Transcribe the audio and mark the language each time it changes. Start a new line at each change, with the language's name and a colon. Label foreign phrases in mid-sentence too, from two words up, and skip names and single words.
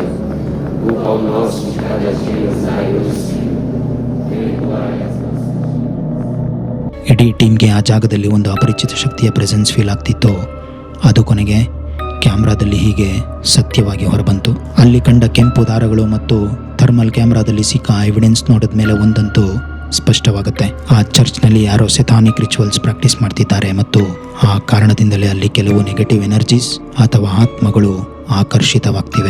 Portuguese: O pão nosso de cada dia nos dai hoje. Perdoai as nossas.
Kannada: ಇಡೀ ಟೀಮ್ಗೆ ಆ ಜಾಗದಲ್ಲಿ ಒಂದು ಅಪರಿಚಿತ ಶಕ್ತಿಯ
English: presence feel
Kannada: ಆಗ್ತಿತ್ತು. ಅದು ಕೊನೆಗೆ ಕ್ಯಾಮ್ರಾದಲ್ಲಿ ಹೀಗೆ ಸತ್ಯವಾಗಿ ಹೊರಬಂತು. ಅಲ್ಲಿ ಕಂಡ ಕೆಂಪು ದಾರಗಳು ಮತ್ತು ಥರ್ಮಲ್ ಕ್ಯಾಮ್ರಾದಲ್ಲಿ ಸಿಕ್ಕ ಎವಿಡೆನ್ಸ್ ನೋಡಿದ ಮೇಲೆ ಒಂದಂತೂ ಸ್ಪಷ್ಟವಾಗುತ್ತೆ. ಆ ಚರ್ಚ್ನಲ್ಲಿ ಯಾರೋ
English: satanic rituals practice
Kannada: ಮಾಡ್ತಿದ್ದಾರೆ ಮತ್ತು ಆ ಕಾರಣದಿಂದಲೇ ಅಲ್ಲಿ ಕೆಲವು
English: negative energies
Kannada: ಅಥವಾ ಆತ್ಮಗಳು ಆಕರ್ಷಿತವಾಗ್ತಿವೆ.